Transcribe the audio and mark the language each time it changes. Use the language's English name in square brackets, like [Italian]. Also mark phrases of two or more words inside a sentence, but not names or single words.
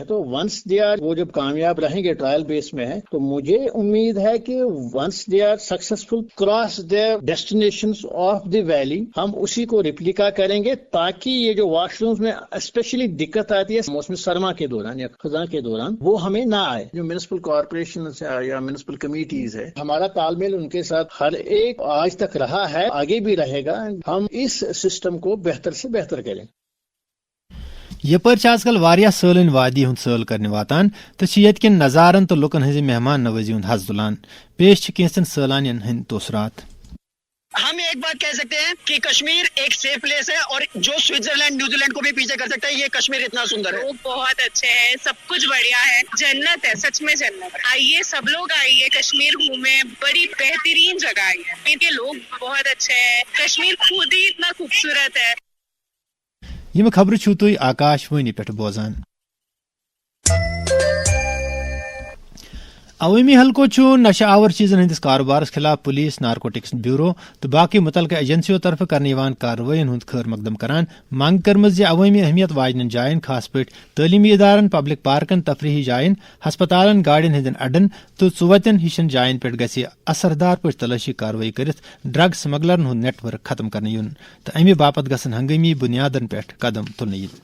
[Urdu] تو [English] once they are [Urdu] وہ جب کامیاب رہیں گے [English] trial base [Urdu] میں ہے تو مجھے امید ہے کہ [English] once they are successful across their destinations of the valley [Urdu] ہم اسی کو ریپلیکا کریں گے تاکہ یہ جو واش رومز میں اسپیشلی دقت آتی ہے موسم سرما کے دوران یا خزاں کے دوران وہ ہمیں نہ آئے. جو [English] municipal corporation [Urdu] یا [English] municipal committees [Urdu] ہے ہمارا تال میل ان کے ساتھ ہر ایک آج تک رہا ہے, آگے بھی رہے گا. ہم اس سسٹم کو بہتر سے بہتر کریں. [Kashmiri] یپٲرۍ چھِ آزکل واریاہ سٲلٲنۍ وادی ہُنٛد سٲل کرنہِ واتان تہٕ چھِ ییٚتہِ کٮ۪ن نظارن تہٕ لُکن ہٕنٛزِ مہمان نوٲزی ہُنٛد حظ تُلان. پیش چھِ کینٛژن سٲلانین ہٕنٛدۍ توسرات. [Urdu] ہم ایک بات کہہ سکتے ہیں کہ کشمیر ایک [English] safe place [Urdu] ہے اور جو سوئٹزرلینڈ نیوزی لینڈ کو بھی پیچھے کر سکتا ہے. یہ کشمیر اتنا سندر ہے, وہ بہت اچھے ہیں, سب کچھ بڑھیا ہے, جنت ہے, سچ میں جنت. آئیے سب لوگ آئیے کشمیر گھومیں, بڑی بہترین جگہ ہے. ان کے لوگ بہت اچھے ہیں, کشمیر خود ہی اتنا خوبصورت ہے. [Kashmiri] یِم خبرٕ چھِو تُہۍ آکاشوانی پٮ۪ٹھ بوزان. عوٲمی حلقو چھُ نشہ آور چیزن ہٕنٛدِس کاروبارس خلاف پولیس, [English] narcotics bureau [Kashmiri] تہٕ باقٕے مُتعلقہٕ ایجنسیو طرفہٕ کرنہٕ یِوان کاروٲیین ہُنٛد خٲر مقدم کران منٛگ کٔرمٕژ زِ عوٲمی اہمیت واجنٮ۪ن جاین خاص پٲٹھۍ تعلیمی ادارن, پبلک پارکن, تفریحی جاین, ہسپتالن, گاڑین ہٕنٛدٮ۪ن اڈن تہٕ ژُوَتٮ۪ن ہِشن جاین پٮ۪ٹھ گژھِ اثردار پٲٹھۍ تلٲشی کاروٲیی کٔرِتھ ڈرگ سمگلرن ہُنٛد نیٹ ورک ختم کرنہٕ یُن تہٕ امہِ باپتھ گژھن ہنگٲمی بُنیادن پٮ۪ٹھ قدم تُلنہٕ یِنۍ.